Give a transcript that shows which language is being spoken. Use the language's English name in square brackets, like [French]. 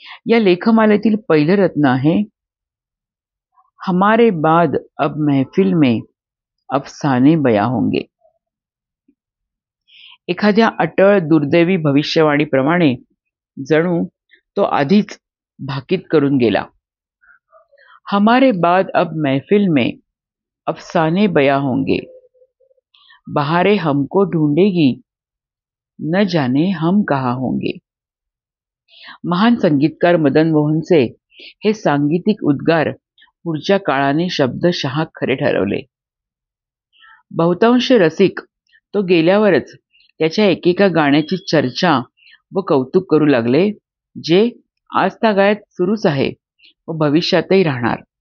[Marathi] या लेखमालेतील पहिलं रत्न आहे [Hindi] हमारे बाद अब महफिल में अफसाने बया होंगे. [Marathi] एखाद्या अटळ दुर्दैवी भविष्यवाणीप्रमाणे जणू तो आधीच भाकीत करून गेला. [Hindi] हमारे बाद अब महफिल में अफसाने बया होंगे, बहारे हमको ढूंढेगी, न जाने हम कहाँ होंगे. [Marathi] महान संगीतकार मदन मोहनचे हे सांगीतिक उद्गार पुढच्या काळाने शब्दशः खरे ठरवले. बहुतांश रसिक तो गेल्यावरच त्याच्या एकेका गाण्याची चर्चा व कौतुक करू लागले, जे आज तागायत सुरूच आहे व भविष्यातही राहणार.